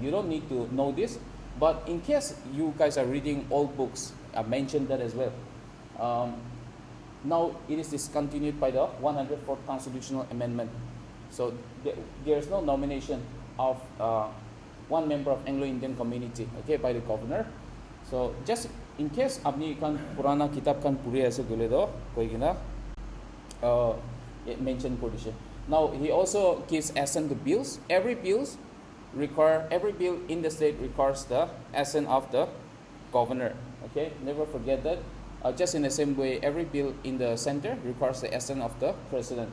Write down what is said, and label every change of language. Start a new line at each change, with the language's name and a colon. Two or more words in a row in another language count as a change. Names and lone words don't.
English: You don't need to know this, but in case you guys are reading old books, I mentioned that as well. Now it is discontinued by the 104th Constitutional Amendment. So there is no nomination of one member of Anglo-Indian community, okay, by the governor. So just in case
Naga Pidgin: apni kan purana kitab kan puri ase gole do koi gina
English: mention condition. Now he also gives assent to bills. Every bill in the state requires the assent of the governor. Okay, never forget that. Just in the same way, every bill in the center requires the assent of the president.